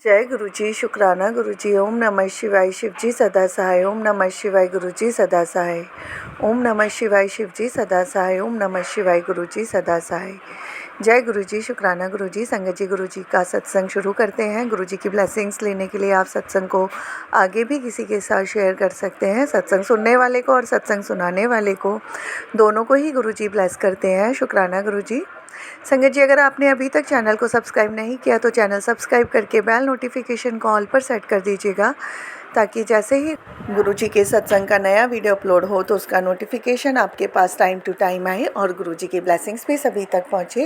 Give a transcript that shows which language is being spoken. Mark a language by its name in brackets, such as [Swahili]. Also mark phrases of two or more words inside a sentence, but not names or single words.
[Hindi] जय गुरु जी, शुक्राना गुरु जी। ओम नमः शिवाय, शिव जी सदा सहाय। ओम नमः शिवाय, गुरु जी सदा सहाय। ओम नमः शिवाय, शिव जी सदा सहाय। ओम नमः शिवाय, गुरु जी सदा सहाय। जय गुरु जी, शुक्राना गुरु जी। संगत जी, गुरु जी का सत्संग शुरू करते हैं। गुरु जी की ब्लेसिंग्स लेने के लिए आप सत्संग को आगे भी किसी के साथ शेयर कर सकते हैं। सत्संग सुनने वाले को और सत्संग सुनाने वाले को, दोनों को ही गुरु जी ब्लेस करते हैं। शुक्राना गुरु जी। संगत जी, अगर आपने अभी तक चैनल को सब्सक्राइब नहीं किया तो चैनल सब्सक्राइब करके [English] bell notification [Hindi] को ऑल पर सेट कर दीजिएगा, ताकि जैसे ही गुरु जी के सत्संग का नया [English] video upload [Hindi] हो तो उसका नोटिफिकेशन आपके पास [English] time to time [Hindi] आए और गुरु जी की ब्लेसिंग्स भी सभी तक पहुँचे।